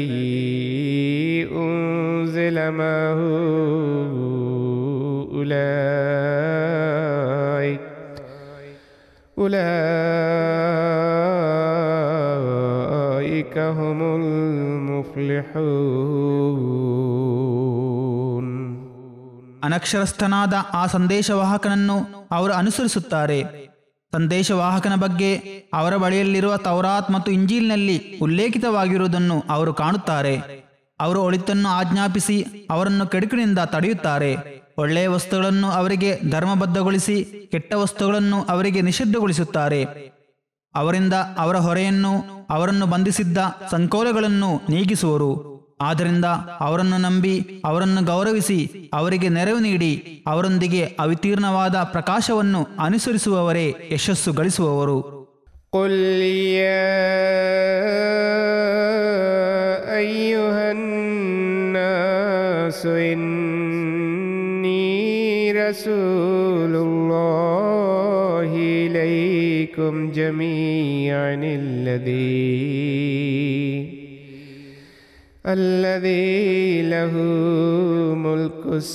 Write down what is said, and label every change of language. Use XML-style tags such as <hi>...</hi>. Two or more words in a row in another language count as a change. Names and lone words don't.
<ar>أنزل معه أولئك هم المفلحون.</ar> <kn>ಅನಕ್ಷರಸ್ಥನಾದ ಆ ಸಂದೇಶವಾಹಕನನ್ನು ಅವರು ಅನುಸರಿಸುತ್ತಾರೆ. ಸಂದೇಶವಾಹಕನ ಬಗ್ಗೆ ಅವರ ಬಳಿಯಲ್ಲಿರುವ ತೌರಾತ್ ಮತ್ತು ಇಂಜೀಲ್ನಲ್ಲಿ ಉಲ್ಲೇಖಿತವಾಗಿರುವುದನ್ನು ಅವರು ಕಾಣುತ್ತಾರೆ. ಅವರು ಒಳಿತನ್ನು ಆಜ್ಞಾಪಿಸಿ ಅವರನ್ನು ಕೆಡುಕಿನಿಂದ ತಡೆಯುತ್ತಾರೆ. ಒಳ್ಳೆಯ ವಸ್ತುಗಳನ್ನು ಅವರಿಗೆ ಧರ್ಮಬದ್ಧಗೊಳಿಸಿ ಕೆಟ್ಟ ವಸ್ತುಗಳನ್ನು ಅವರಿಗೆ ನಿಷಿದ್ಧಗೊಳಿಸುತ್ತಾರೆ. ಅವರಿಂದ ಅವರ ಹೊರೆಯನ್ನು, ಅವರನ್ನು ಬಂಧಿಸಿದ್ದ ಸಂಕೋಲೆಗಳನ್ನು ನೀಗಿಸುವರು. ಆದ್ದರಿಂದ ಅವರನ್ನು ನಂಬಿ ಅವರನ್ನು ಗೌರವಿಸಿ ಅವರಿಗೆ ನೆರವು ನೀಡಿ ಅವರೊಂದಿಗೆ ಅವಿತೀರ್ಣವಾದ ಪ್ರಕಾಶವನ್ನು ಅನುಸರಿಸುವವರೇ ಯಶಸ್ಸು ಗಳಿಸುವವರು.</kn> <ar>قل يا أيها الناس إني رسول الله إليكم جميعا الذي له ملك</ar>